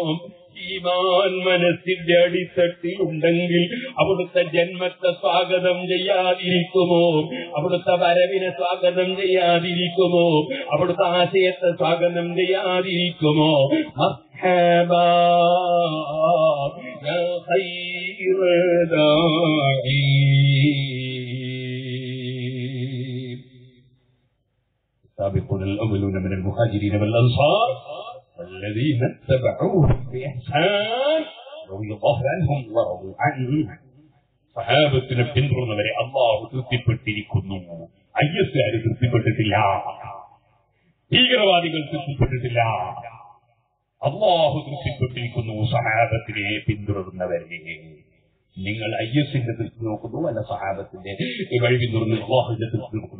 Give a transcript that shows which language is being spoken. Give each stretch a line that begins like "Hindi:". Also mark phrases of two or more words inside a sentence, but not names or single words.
Malayalam: ഈമാൻ മനസ്സിന്റെ അടിത്തട്ടിലുണ്ടെങ്കിൽ അവിടുത്തെ ജന്മത്തെ സ്വാഗതം ചെയ്യാതിരിക്കുമോ? അവിടുത്തെ വരവിനെ സ്വാഗതം ചെയ്യാതിരിക്കുമോ? അവിടുത്തെ ആശയത്തെ സ്വാഗതം ചെയ്യാതിരിക്കുമോ?
Arabic: مرحبا يا خير داعي. السابقون الأولون من المهاجرين والأنصار والذين اتبعوهم بإحسان رضي الله عنهم ورضوا عنه.
Malayalam: സഹാബത്തിനെ പിന്തുടർന്നവരെ അല്ലാഹു തൃപ്തിപ്പെട്ടിരിക്കുന്നു. ഐഎസ്ആർ തൃപ്തിപ്പെട്ടിട്ടില്ല, ഭീകരവാദികൾ തൃപ്തിപ്പെട്ടിട്ടില്ല. അല്ലാഹു തൃപ്തിപ്പെട്ടിരിക്കുന്നു സഹാബത്തിനെ പിന്തുടർന്നവരെ. നിങ്ങൾ ഐഎസിന്റെ തൃപ്തി നോക്കുന്നു, അല്ല സഹാബത്തിന്റെ വഴി പിന്തുടർന്ന് അല്ലാഹുവിന്റെ തൃപ്തി നോക്കുന്നു.